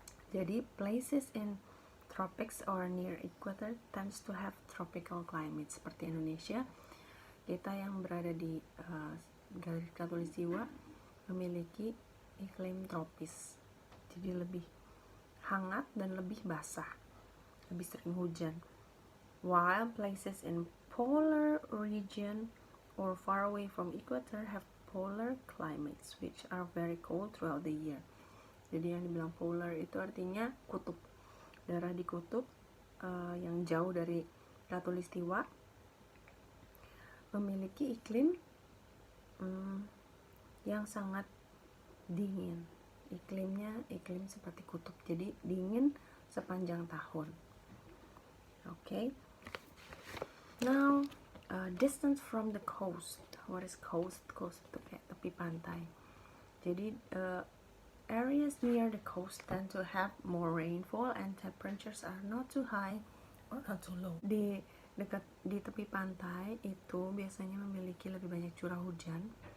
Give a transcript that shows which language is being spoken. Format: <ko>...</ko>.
<en>Jadi places in tropics or near equator tends to have tropical climate.</en> <id>Seperti Indonesia, kita yang berada di garis khatulistiwa memiliki iklim tropis. Jadi lebih hangat dan lebih basah, lebih sering hujan.</id> <en>While places in polar region or far away from equator have polar climates which are very cold throughout the year.</en> <id>Jadi yang dibilang polar itu artinya kutub. Daerah di kutub yang jauh dari khatulistiwa memiliki iklim yang sangat dingin. Iklimnya iklim seperti kutub. Jadi dingin sepanjang tahun. Okay.</id> <en>Now distance from the coast. What is coast?</en> <id>Coast itu kayak tepi pantai. Jadi</id> <en>areas near the coast tend to have more rainfall and temperatures are not too high or not too low.</en> <id>Di tepi pantai itu biasanya memiliki lebih banyak curah hujan.</id>